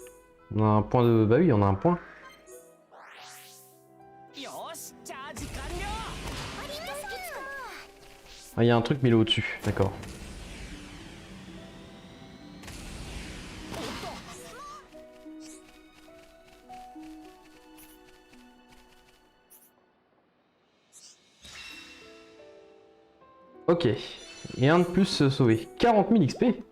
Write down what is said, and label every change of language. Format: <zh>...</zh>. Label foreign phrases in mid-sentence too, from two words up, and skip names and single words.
<fr>On a un point de... Bah oui, on a un point.</fr> <ja>よし、チャージ完了。</ja> <fr>Ah, il y a un truc mais il est au-dessus, d'accord. Ok, et un de plus sauvé. 40 000 XP.</fr>